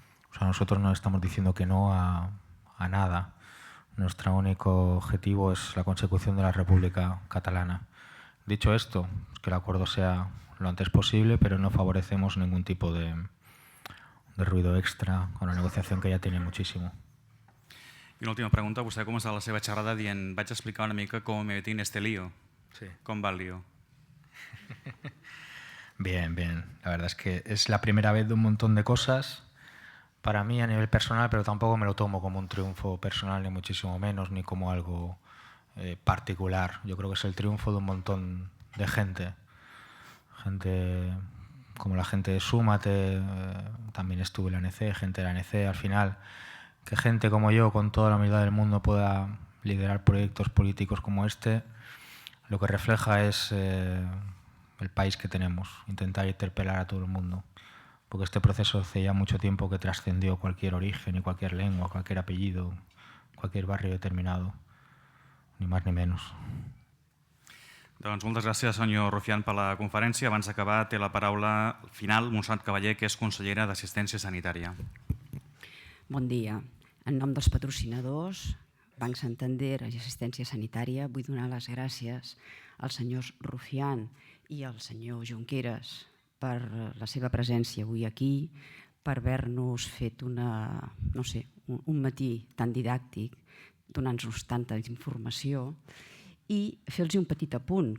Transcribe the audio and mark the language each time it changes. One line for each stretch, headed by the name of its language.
Spanish: O sea, nosotros no estamos diciendo que no a nada. Nuestro único objetivo es la consecución de la República Catalana. Dicho esto, que el acuerdo sea lo antes posible, pero no favorecemos ningún tipo de ruido extra con la negociación que ya tiene muchísimo.
Catalan: I una última pregunta. Vostè ha començat la seva xerrada dient vaig explicar una mica com
Spanish: me metí en este lío.
Catalan: Sí. Com va el lío?
Spanish: Bien, bien. La verdad es que es la primera vez de un montón de cosas para mí a nivel personal, pero tampoco me lo tomo como un triunfo personal, ni muchísimo menos, ni como algo particular. Yo creo que es el triunfo de un montón de gente. Gente como la gente de Súmate, también estuve en la ANC, gente de la ANC. Al final, que gente como yo, con toda la humildad del mundo, pueda liderar proyectos políticos como este, lo que refleja es el país que tenemos, intentar interpelar a todo el mundo, porque este proceso hace ya mucho tiempo que trascendió cualquier origen y cualquier lengua, cualquier apellido, cualquier barrio determinado, ni más ni menos.
Catalan: Doncs moltes gràcies, senyor Rufián, per la conferència. Abans d'acabar, té la paraula final Montserrat Cavaller, que és consellera d'Assistència Sanitària. Bon dia. En nom dels patrocinadors, Banc Santander i Assistència Sanitària, vull donar les gràcies als senyors Rufián i al senyor Junqueras per la seva presència avui aquí, per haver-nos fet un matí tan didàctic, donant-nos tanta informació, i fer-los un petit apunt.